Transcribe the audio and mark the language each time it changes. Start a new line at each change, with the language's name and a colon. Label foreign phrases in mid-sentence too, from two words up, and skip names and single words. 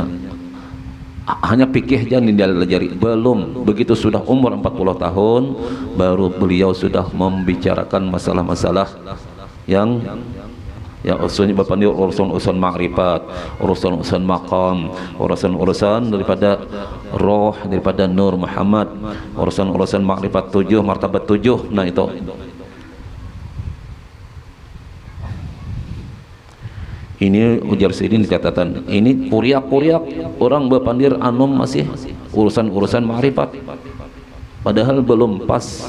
Indonesian: Hanya fikih jangan dipelajari. Belum begitu sudah umur 40 tahun baru beliau sudah membicarakan masalah-masalah yang Ya urusan bapak ni urusan makrifat, urusan maqam, urusan daripada roh, daripada nur Muhammad, urusan makrifat 7, martabat 7. Nah itu.
Banjar: Ini ujar Sidin di catatan. Ini kuriak-kuriak orang berpandir anom masih urusan makrifat.
Indonesian: Padahal belum pas.